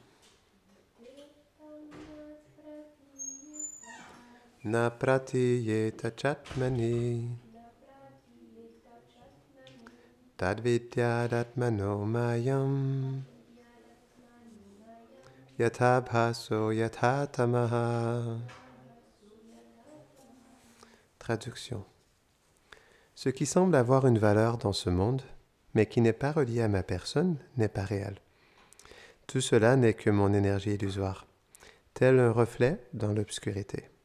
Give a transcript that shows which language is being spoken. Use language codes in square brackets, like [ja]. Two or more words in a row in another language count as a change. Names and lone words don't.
[sa] न प्रतीयेत चात्मनि तद्विद्यादात्मनो मायाम् यथा भासो यथा तमः. [fr] Traduction. Ce qui semble avoir une valeur dans ce monde, mais qui n'est pas relié à ma personne, n'est pas réel. Tout cela n'est que mon énergie illusoire, tel un reflet dans l'obscurité.